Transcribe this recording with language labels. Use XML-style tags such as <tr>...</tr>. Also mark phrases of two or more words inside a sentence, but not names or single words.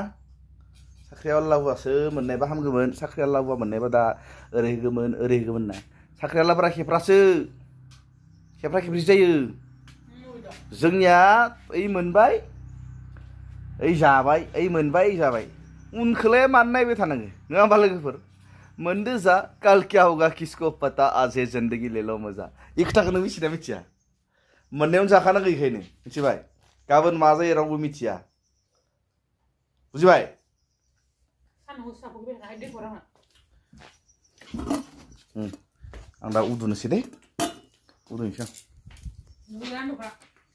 <brx>साख्रियाला हुवासो मोननायबा हामगौमोन साख्रियाला हुवा मोननायबा दा ओरै होगौमोन ना साख्रियालाफोरा खेफ्रासो खेफ्रा खेफ्रि जायो जोंनिया ओइ मोनबाय ओइ जाबाय ओइ मोनबाय ओइ जाबाय उनखौलाय मानो नायबाय थानांगौ नङा होमबा लोगोफोर मोनदो जा</brx> <hi>काल क्या होगा किसको पता आज है जिंदगी ले लो मजा</hi> <brx>इ खोथाखौ नों मिथिना मिथिया मोननायावनो जाखानांगौ इखायनो मिथिबाय गाबोन मा जायो रावबो मिथिया बुजिबाय आं दा उदुनोसै दे उदुनोसै आं</brx>